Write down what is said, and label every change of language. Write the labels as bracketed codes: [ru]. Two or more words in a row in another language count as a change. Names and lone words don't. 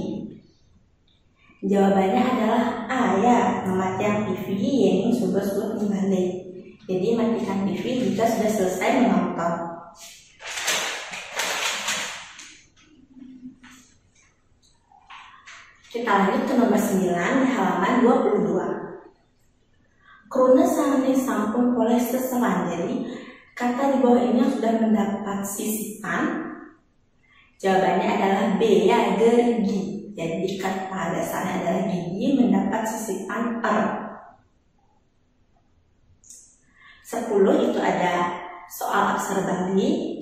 [id] Jawabannya adalah A ya, mematikan TV yang sudah kembali. Jadi matikan TV jika sudah selesai menonton. Kita lanjut ke nomor 9 di halaman 22. [ban] Kruna sane sampun oleh seselan, [id] jadi kata di bawah ini yang sudah mendapat sisipan, jawabannya adalah B ya, gerigi. Jadi kata dasarnya adalah gigi mendapat sisipan R. 10 itu ada soal aksara Bali.